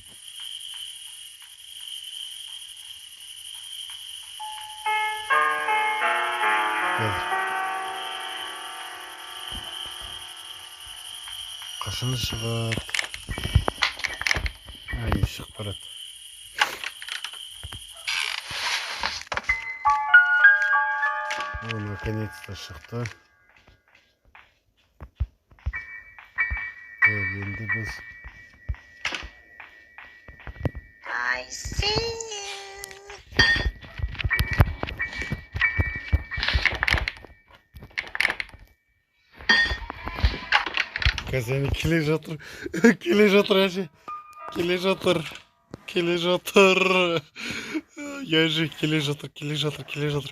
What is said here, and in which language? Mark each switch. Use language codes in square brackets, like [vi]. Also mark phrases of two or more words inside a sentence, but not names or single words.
[kk] Қашан шығады? Ай, шығып барады. О, наконец-то шықты. Так, енді біз... [en] I see you. [kk] Қазір келе жатыр. Келе жатыр әже. Келе жатыр. Келе жатыр. Әже келе жатыр, келе жатыр, келе жатыр.